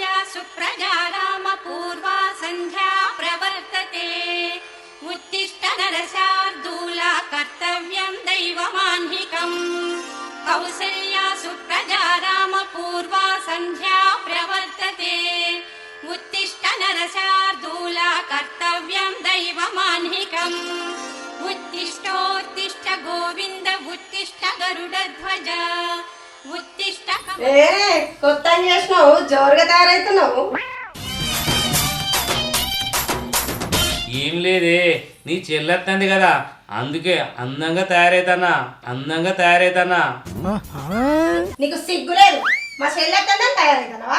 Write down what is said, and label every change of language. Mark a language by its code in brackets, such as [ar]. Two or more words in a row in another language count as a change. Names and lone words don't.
[sa] सुप्रजा राम पूर्वा संध्या प्रवर्तते उत्तिष्ठ नरशार्दूला कर्तव्यं दैवमाह्निकम् कौसल्या सुप्रजा राम पूर्वा संध्या प्रवर्तते उत्तिष्ठ नरशार्दूला कर्तव्यं दैवमाह्निकम् उत्तिष्ठोत्तिष्ठ गोविन्द उत्तिष्ठ गरुडध्वज उत्तिष्ठ [te] కొత్త చేసినావు జోరుగా తయారైతున్నావు. ఏం లేదే నీ చెల్లెత్తంది కదా అందుకే అందంగా తయారైతానా నీకు సిగ్గు లేదు. మా చెల్లెత్తన్నా తయారైతున్నావా?